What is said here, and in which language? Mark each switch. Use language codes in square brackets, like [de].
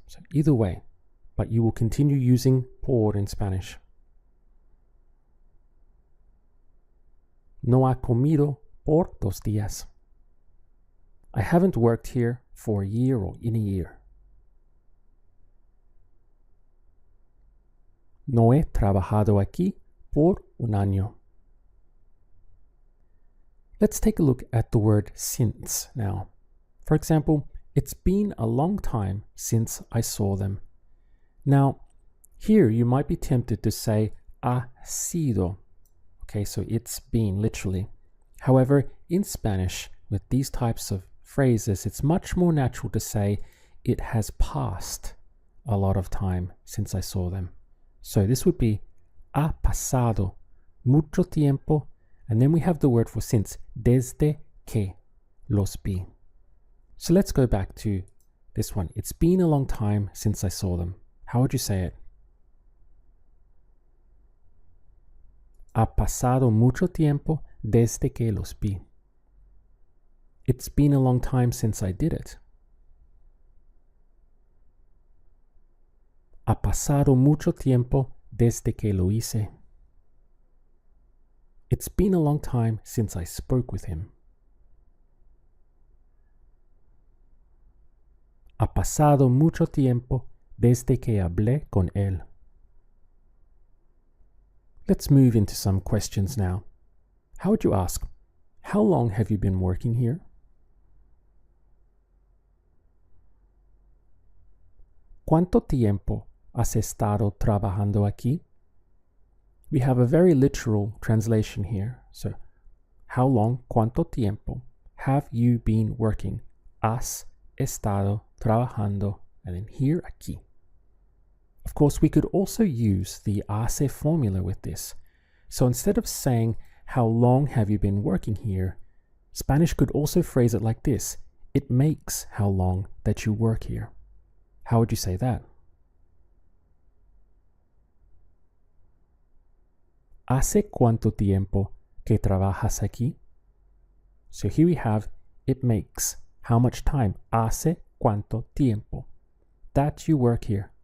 [en] So either way, but you will continue using por in Spanish. [es] No ha comido por 2 días. [en] I haven't worked here for a year or in a year. [es] No he trabajado aquí por un año. [en] Let's take a look at the word since now. For example, it's been a long time since I saw them. Now, here you might be tempted to say ha sido. Okay, so it's been literally. However, in Spanish, with these types of phrases, it's much more natural to say it has passed a lot of time since I saw them. So this would be [es] ha pasado mucho tiempo, [en] and then we have the word for since, [es] desde que los vi. [en] So let's go back to this one. It's been a long time since I saw them. How would you say it? [es] Ha pasado mucho tiempo desde que los vi. [en] It's been a long time since I did it. [es] Ha pasado mucho tiempo desde que lo hice. [en] It's been a long time since I spoke with him. [es] Ha pasado mucho tiempo desde que hablé con él. [en] Let's move into some questions now. How would you ask, how long have you been working here? [es] ¿Cuánto tiempo has estado trabajando aquí? [en] We have a very literal translation here. So, how long, cuánto tiempo have you been working? [es] Has estado trabajando, [en] and then here, aquí. Of course, we could also use the hace formula with this. So instead of saying, how long have you been working here? Spanish could also phrase it like this. It makes how long that you work here. How would you say that? [es] ¿Hace cuánto tiempo que trabajas aquí? [en] So here we have, it makes how much time. [es] ¿Hace cuánto tiempo [en] that you work here?